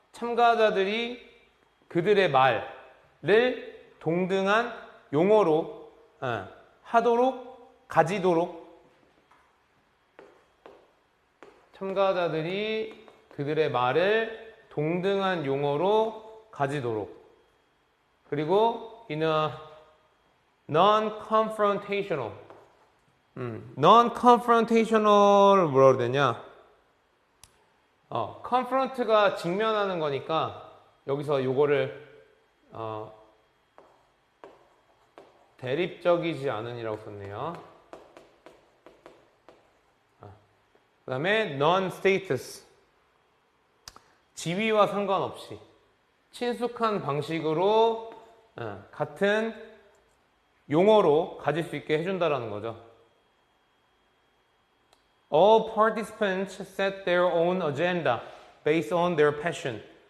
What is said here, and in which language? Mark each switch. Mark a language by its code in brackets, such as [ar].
[ko] 참가자들이 그들의 말을 동등한 용어로 하도록, 가지도록. 참가자들이 그들의 말을 동등한 용어로 가지도록. [en] 그리고 in a non-confrontational. [ko] non-confrontational을 뭐라고 그래야 되냐? confront가 직면하는 거니까 여기서 요거를 대립적이지 않은이라고 썼네요. 그 다음에 non-status. 지위와 상관없이 친숙한 방식으로 같은 용어로 가질 수 있게 해준다라는 거죠. [en] All participants set their own agenda based on their passion.